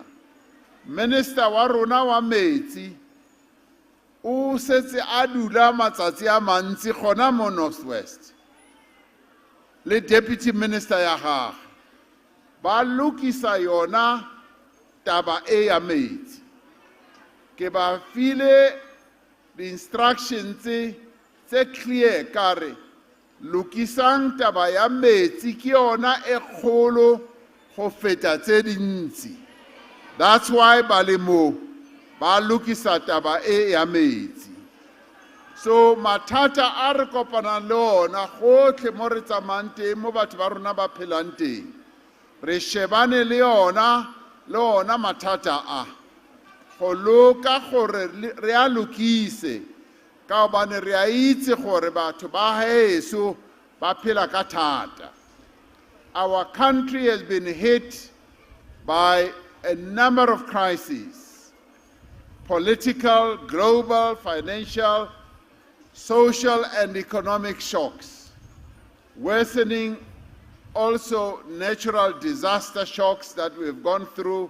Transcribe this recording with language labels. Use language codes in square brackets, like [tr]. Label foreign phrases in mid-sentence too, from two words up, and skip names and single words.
[tn] Minister wa rona wa metsi o setse a dula matsatsi a mantsi gona mo Northwest. Le [en] deputy minister [tn] ya gagwe ba lokisa yona taba e ya metsi. Ke ba file [en] the instructions [tn] tse clear kare lokisang taba ya metsi ke yona e kgolo go feta tse dintsi. [en] That's why [tn] ba le mo ba lokisa taba e ya metsi. So mathata a re kopanang le ona gotlhe mo re tsamayang teng mo batho ba rona ba phelang teng re shebane le ona mathata a go loka gore re a lokise ka gobane re a itse gore batho ba heso ba phela ka thata. [en] Our country has been hit by a number of crises: political, global, financial, social and economic shocks, worsening also natural disaster shocks that we've gone through.